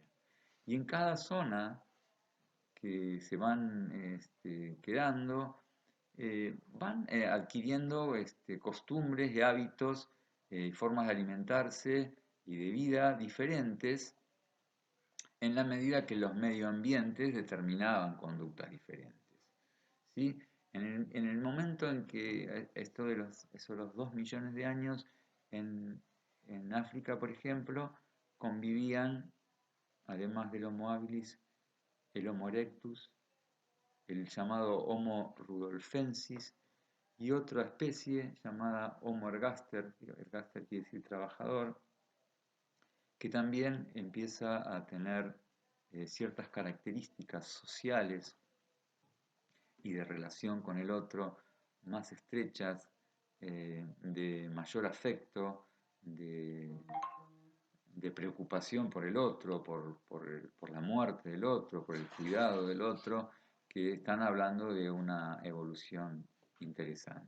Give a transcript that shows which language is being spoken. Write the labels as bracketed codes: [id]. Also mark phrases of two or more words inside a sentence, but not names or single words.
[es] Y en cada zona que se van quedando, van adquiriendo costumbres y hábitos, formas de alimentarse y de vida diferentes, en la medida que los medioambientes determinaban conductas diferentes, ¿sí? En el momento en que esto de los 2 millones de años, en África, por ejemplo, convivían, además del Homo habilis, el Homo erectus, el llamado Homo rudolfensis, y otra especie llamada Homo ergaster, ergaster quiere decir trabajador, que también empieza a tener ciertas características sociales y de relación con el otro más estrechas, de mayor afecto, de preocupación por el otro, por la muerte del otro, por el cuidado del otro, que están hablando de una evolución interesante.